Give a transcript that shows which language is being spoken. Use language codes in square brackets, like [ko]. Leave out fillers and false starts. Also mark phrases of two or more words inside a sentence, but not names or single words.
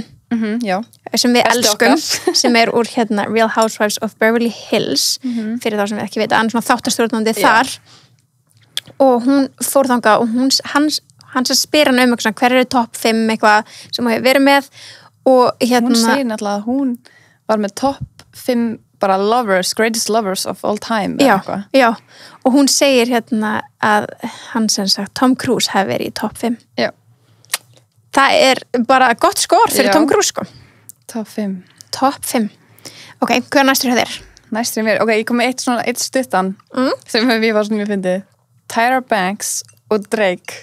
[is] Já. Sem við elskum. Sem er úr Real Housewives of Beverly Hills. Fyrir þá sem við ekki vita. Hann er svona þáttastjórnandi þar. Og hún fór þangað og hann spyr hann eitthvað, hver eru topp 5 eitthvað sem hún hefur verið með og hún segir náttúrulega að hún var með topp 5 bara [en] lovers, greatest lovers of all time [is] já, og hún segir hérna að hann sem sagt Tom Cruise hefði verið í top 5 já. Það bara gott skor fyrir Tom Cruise sko. Top 5 ok, hvað næstur hjá þér? Næstur mér, ok, ég kom með eitt stuttan sem við var svona mjög fyndið Tyra Banks og Drake